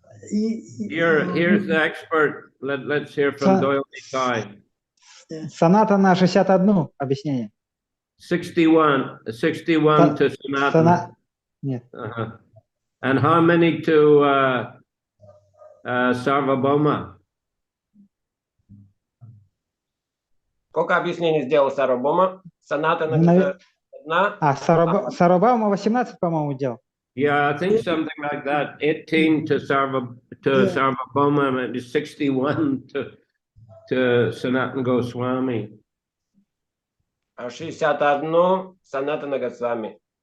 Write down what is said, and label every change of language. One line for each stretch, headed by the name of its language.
English: Here's the expert. Let's hear from Doyle Nikai.
Russian: Санатана 61 объяснение.
English: 61 to Sanatan.
Russian: Нет.
English: And how many to Sarvabhauma?
Russian: Сколько объяснений сделал Сарвабхаума? Санатана одна. Сарвабхаума 18, по-моему, делал.
English: Yeah, I think something like that. 18 to Sarvabhauma, and 61 to Sanatan Goswami.
Russian: 61 Санатана Госвами.